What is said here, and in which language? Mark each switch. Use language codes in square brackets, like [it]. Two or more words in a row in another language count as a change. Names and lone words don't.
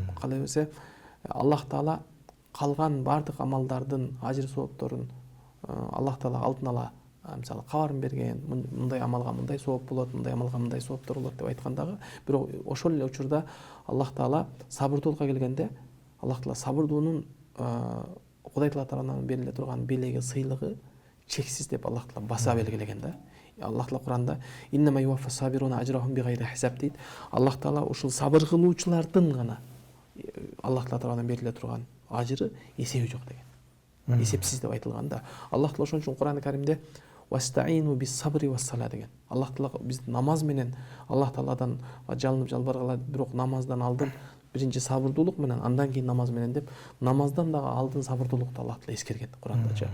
[ky] Кала берсе Аллах Таала калган бардык амалдардын ажыр соопторун Аллах Таала алдын ала мисалы кабарын берген, мындай амалга мындай сооп болот, мындай амалга мындай сооптор болот деп айткандагы, бирок ошол эле учурда Аллах Таала сабырдуулукка келгенде, Аллах Таала сабырдуунун Кудай Таала тарабынан бериле турган белеги, сыйлыгы чексиз деп Аллах Таала баса белгилеген да. Аллах Таала Куранда [ar] إنما يوفى الصابرون أجرهم بغير حساب [ky] дейт. Аллах Таала ушул сабыр кылуучулардын гана Аллах Таала тарабынан бериле турган ажыры эсеби жок деген. Эсепсиз деп айтылган да. Аллах Таала ошон үчүн Кур'ан-ы Каримде [ar] واستعينوا بالصبر والصلاة [ky] деген. Аллах Таала биз намаз менен Аллах Тааладан жалынып жалбаргыла, бирок намаздан алдын биринчи сабырдуулук менен, андан кийин намаз менен деп, намаздан дагы алдын сабырдуулукту Аллах Таала эскерген Кур'андачы.